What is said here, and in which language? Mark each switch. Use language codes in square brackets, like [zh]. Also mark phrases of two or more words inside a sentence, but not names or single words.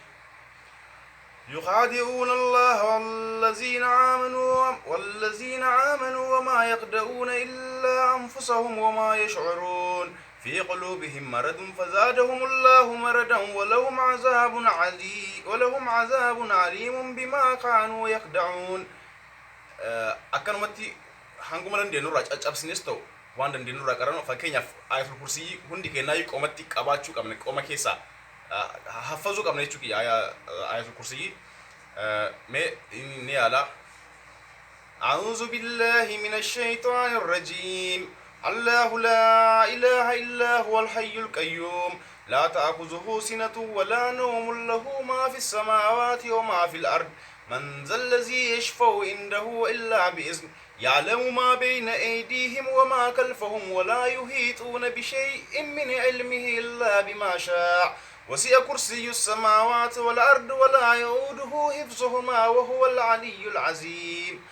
[ar] يخادعون الله والذين آمنوا وما يخدعون إلا أنفسهم وما يشعرون. في قلوبهم مرض فزادهم الله مرضا ولهم عذاب عليم بما كانوا يخدعون. [om] akkanumatti hanguma dandeenyurraa caccabsinees ta'u waan dandeenyurraa qaran fakkeenyaaf [ar] آية الكرسي [om] hundi keenyaa qomatti qabaachuu qabna qoma keessaa haffazuu qabna jechuudha [ar] آية الكرسي [om] me inni ala [ar] أعوذ بالله من الشيطان الرجيم. الله لا إله إلا هو الحي القيوم لا تأخذه سنة ولا نوم له ما في السماوات وما في الأرض من ذا الذي يشفع عنده إلا بإذنه يعلم ما بين أيديهم وما خلفهم ولا يحيطون بشيء من علمه إلا بما شاء وسع كرسي السماوات والأرض ولا يؤوده حفظهما وهو العلي العظيم.